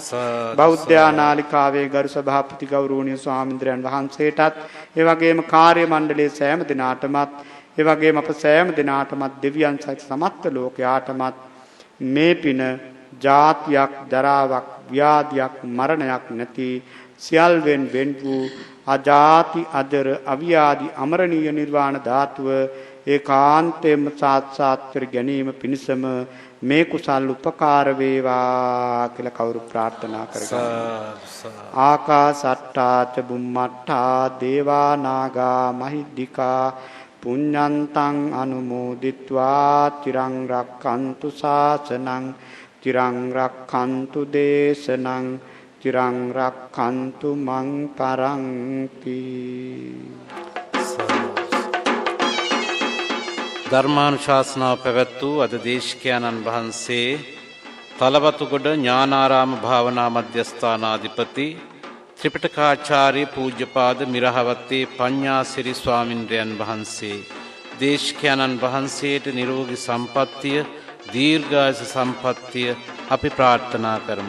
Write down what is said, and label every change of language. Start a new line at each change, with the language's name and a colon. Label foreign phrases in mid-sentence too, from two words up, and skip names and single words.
Sinhala: බෞද්ධ නාලිකාවේ ගරු සභාපති ගෞරවනීය ස්වාමීන්ද්‍රයන් වහන්සේටත් ඒ වගේම කාර්ය මණ්ඩලයේ සෑම දෙනාටමත් ඒ වගේම අප සෑම දෙනාටමත් දෙවියන් සහිත සමස්ත ලෝකයාටමත් මේ පින ජාතියක් ජරාවක් ව්‍යාධියක් මරණයක් නැති සියල්වෙන් වෙන් වූ අජාති අජර අව්‍යාධි අමරණීය නිර්වාණ ධාතුව ඒකාන්තයෙන්ම සාක්ෂාත් කර ගැනීම පිණිසම මේ කුසල් උපකාර වේවා කියලා කවුරු ප්‍රාර්ථනා කරගන්න.
Pali: ආකාසට්ටාච බුම්මට්ටා දේවා නාග මහිද්దికා පුඤ්ඤන්තං අනුමෝදිත්වා තිරං රක්ඛන්තු ශාසනං තිරං රක්ඛන්තු දේශනං තිරං රක්ඛන්තු මං පරන්ති.
Sinhala: ධර්මානුශාසනාව පැවැත් වූ අද දේශකයන්න් වහන්සේ තලවතුගොඩ ඥානාරාම භාවනා මධ්‍යස්ථානාධිපති ත්‍රිපිටකාචාර්ය පූජ්‍යපාද මිරහවත්තේ පඤ්ඤාසිරි ස්වාමින්ද්‍රයන් වහන්සේ දේශකයන්න් වහන්සේට නිරෝගී සම්පන්නිය දීර්ඝායුෂ සම්පන්නිය අපි ප්‍රාර්ථනා කරමු.